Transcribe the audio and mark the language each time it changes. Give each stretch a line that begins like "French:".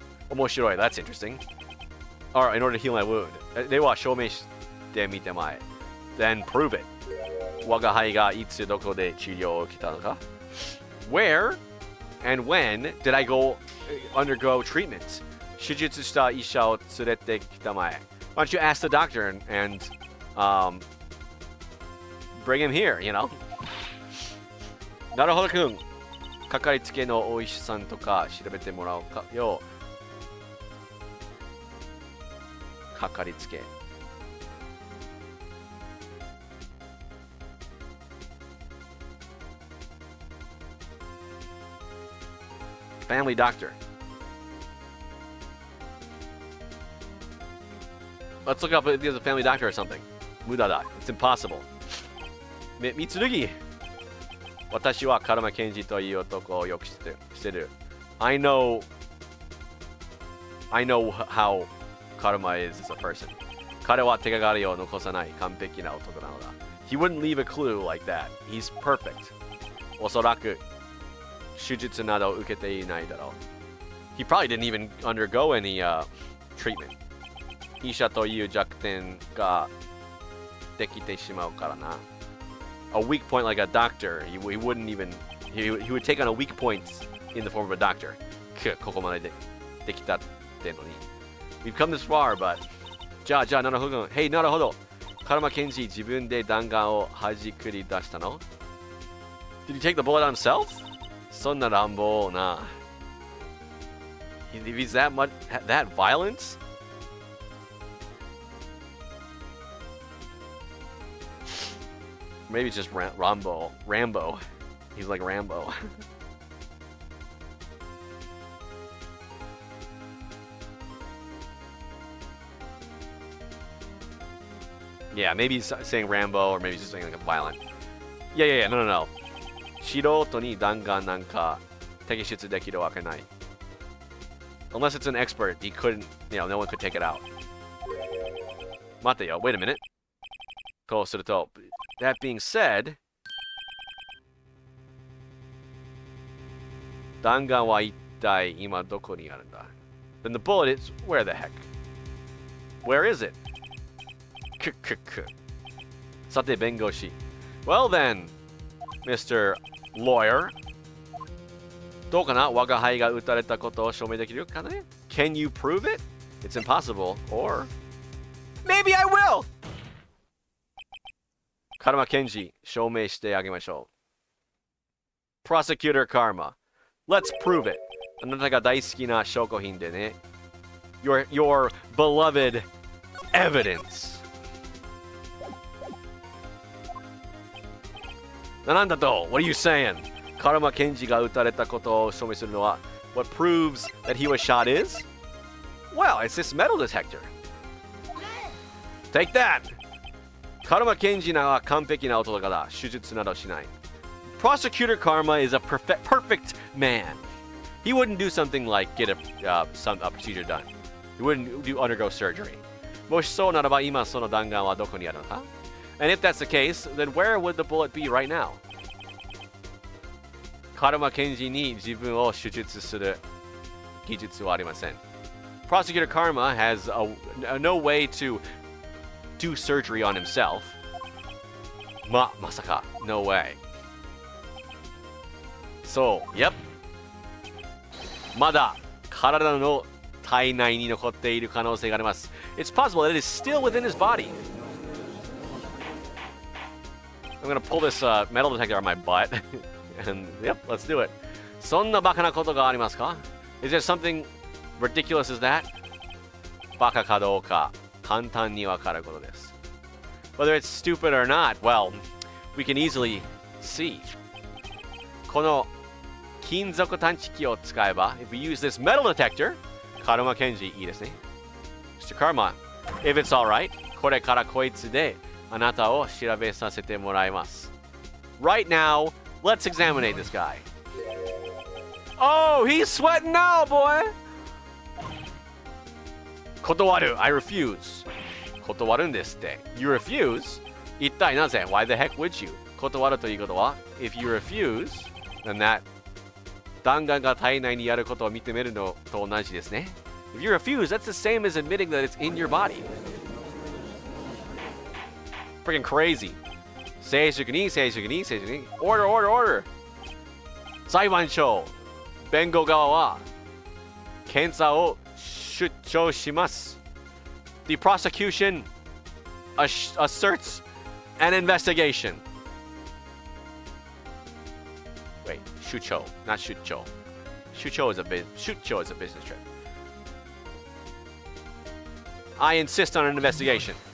Japanese: 面白い
English: That's interesting. Alright, in order to heal my wound.
Japanese: では証明してみてまえ
English: Then prove it.
Japanese: 我が輩がいつどこで治療を受けたのか
English: Where and when did I undergo treatment?
Japanese: 手術した医者を連れてきたまえ
English: Why don't you ask the doctor and bring him here, you know?
Japanese: なるほどくんかかりつけのお医者さんとか調べてもらおうかよかかりつけ
English: Family doctor. Let's look up if there's a family doctor or something. Mudada. It's impossible. Mitsurugi.
Japanese: 私はカルマケンジという男をよく知ってる。
English: I know how Karma is as a person.
Japanese: 彼は手がかりを残さない完璧な男なのだ。
English: He wouldn't leave a clue like that. He's perfect.
Japanese: おそらく手術など受けていないだろう。
English: He probably didn't even undergo any treatment.
Japanese: 医者という弱点ができてしまうからな。
English: A weak point like a doctor. He wouldn't even. He would take on a weak point in the form of a doctor.
Japanese: ここまでできたってのに。
English: We've come this far, but.
Japanese: じゃあなるほど。Hey, なるほど。カルマケンジ自分で弾丸を弾くり出したの
English: Did he take the bullet on himself?
Japanese: そんな乱暴な。
English: If he's that violent? Maybe it's just Rambo. He's like Rambo. Yeah, maybe he's saying Rambo, or maybe he's just saying like a violent. Yeah, no.
Japanese: 素人に弾丸なんか摘出できるわけない。
English: Unless it's an expert, he couldn't, no one could take it out.
Japanese: 待てよ,
English: wait a minute.
Japanese: こうすると,
English: that being said,
Japanese: 弾丸は一体今どこにあるんだ?
English: Then the bullet is, where the heck? Where is it?
Japanese: さて弁護士.
English: Well then, Mr. Lawyer.
Japanese: どうかな我が輩が撃たれたことを証明できるかね
English: Can you prove it? it's impossible, or maybe I will!
Japanese: Karma Kenji, 証明してあげましょう.
English: Prosecutor Karma, let's prove it.
Japanese: あなたが大好きな証拠品でね.
English: Your beloved evidence.
Japanese: なんだと?
English: What are you saying?
Japanese: カルマケンジが撃たれたことを証明するのは
English: What proves that he was shot is? Well, it's this metal detector. Take that!
Japanese: カルマケンジは完璧な男だ。手術などしない.
English: Prosecutor Karma is a perfect man. He wouldn't do something like get a procedure done. He wouldn't undergo surgery.
Japanese: もしそうならば今その弾丸はどこにあるのか?
English: And if that's the case, then where would the bullet be right now?
Japanese: カルマケンジに自分を手術する技術はありません.
English: Prosecutor Karma has no way to do surgery on himself.
Japanese: まさか,
English: no way. So, yep.
Japanese: まだ体の体内に残っている可能性があります.
English: It's possible that it is still within his body. I'm gonna pull this metal detector out of my butt. And, yep, let's do it.
Japanese: そんなバカなことがありますか?
English: Is there something ridiculous as that?
Japanese: バカかどうか簡単にわかることです.
English: Whether it's stupid or not, well, we can easily see.
Japanese: この金属探知機を使えば,
English: if we use this metal detector,
Japanese: カルマケンジいいですね.
English: Mr. Karma, if it's alright,
Japanese: これからこいつであなたを調べさせてもらいます.
English: Right now, let's examine this guy. Oh, he's sweating now, boy!
Japanese: 断る.
English: I refuse.
Japanese: 断るんですって.
English: You refuse?
Japanese: 一体なぜ?
English: Why the heck would you?
Japanese: 断るということは
English: if you refuse, then that
Japanese: 弾丸が体内にあることを認めるのと同じですね.
English: If you refuse, that's the same as admitting that it's in your body. Freaking crazy.
Japanese: 静粛に.
English: Order, order, order.
Japanese: 裁判所. 弁護側は検査を出張します.
English: The prosecution asserts an investigation. Wait,
Japanese: 出張,
English: not 出張. 出張 is a business trip. I insist on an investigation.